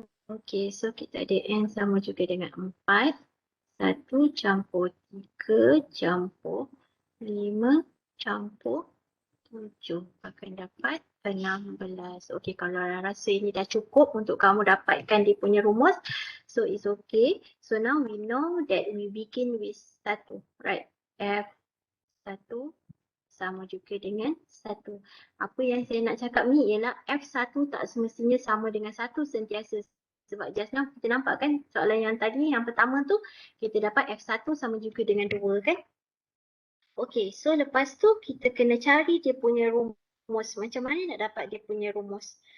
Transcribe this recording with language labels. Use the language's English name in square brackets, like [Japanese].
[Malay] Okey, so kita ada N sama juga dengan 4. 1 campur 3 campur 5 campur 7 akan dapat 16. Okey, kalau rasa ini dah cukup untuk kamu dapatkan dia punya rumus, [English] so it's okay. So now we know that we begin with 1, right? [Malay] F1 sama juga dengan 1. Apa yang saya nak cakap ni ialah F1 tak semestinya sama dengan 1 sentiasa. Sebab just now kita nampak kan soalan yang tadi, yang pertama tu kita dapat F1 sama juga dengan 2 kan? Okey, so lepas tu kita kena cari dia punya rumus. Macam mana nak dapat dia punya rumus?